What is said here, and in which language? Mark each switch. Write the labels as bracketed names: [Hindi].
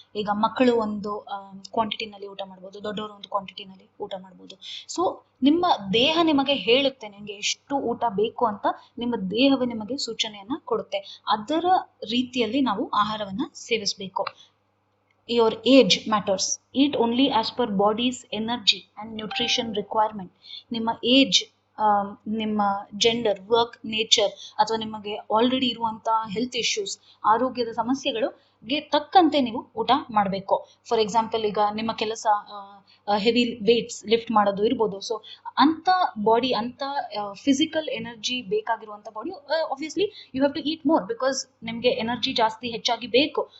[Kannada] ಈಗ ಮಕ್ಕಳು ಒಂದು ಕ್ವಾಂಟಿಟಿನಲ್ಲಿ ಊಟ ಮಾಡ್ಬೋದು, ದೊಡ್ಡವರು ಒಂದು ಕ್ವಾಂಟಿಟಿನಲ್ಲಿ ಊಟ ಮಾಡ್ಬೋದು. ಸೊ ನಿಮ್ಮ ದೇಹ ನಿಮಗೆ ಹೇಳುತ್ತೆ ನಿಮಗೆ ಎಷ್ಟು ಊಟ ಬೇಕು ಅಂತ, ನಿಮ್ಮ ದೇಹವೇ ನಿಮಗೆ ಸೂಚನೆಯನ್ನ ಕೊಡುತ್ತೆ. ಅದರ ರೀತಿಯಲ್ಲಿ ನಾವು ಆಹಾರವನ್ನ ಸೇವಿಸಬೇಕು. [English] your age matters. Eat only as per body's energy and nutrition requirement. [Kannada] ನಿಮ್ಮ ಏಜ್, ನಿಮ್ಮ ಜೆಂಡರ್, ವರ್ಕ್ ನೇಚರ್, ಅಥವಾ ನಿಮಗೆ ಆಲ್ರೆಡಿ ಇರುವಂತಹ ಹೆಲ್ತ್ ಇಶ್ಯೂಸ್, ಆರೋಗ್ಯದ ಸಮಸ್ಯೆಗಳಿಗೆ ತಕ್ಕಂತೆ ನೀವು ಊಟ ಮಾಡಬೇಕು. [English] for example, [Kannada] ಈಗ ನಿಮ್ಮ ಕೆಲಸ ಹೆವಿ ವೇಟ್ಸ್ ಲಿಫ್ಟ್ ಮಾಡೋದು ಇರ್ಬೋದು. ಸೊ ಅಂತ ಬಾಡಿ, ಅಂತ ಫಿಸಿಕಲ್ ಎನರ್ಜಿ ಬೇಕಾಗಿರುವಂಥ body, [English] obviously you have to eat more, because [Kannada] ನಿಮಗೆ ಎನರ್ಜಿ ಜಾಸ್ತಿ ಹೆಚ್ಚಾಗಿ ಬೇಕು.